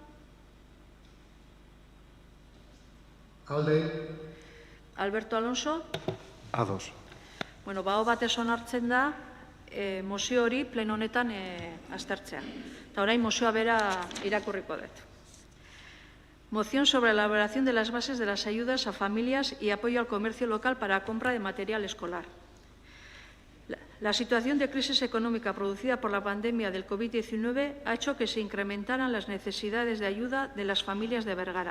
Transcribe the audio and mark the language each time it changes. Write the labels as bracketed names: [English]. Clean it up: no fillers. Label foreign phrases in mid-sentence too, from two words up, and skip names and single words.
[Basque] Alde. Alberto Alonso. Ados. Bueno, baho batez onartzen da mozio hori pleno honetan aztertzea. Eta orain mozioa bera irakurriko dut. [Spanish] Moción sobre la elaboración de las bases de las ayudas a familias y apoyo al comercio local para compra de material escolar. La situación de crisis económica producida por la pandemia del COVID-19 ha hecho que se incrementaran las necesidades de ayuda de las familias de Bergara.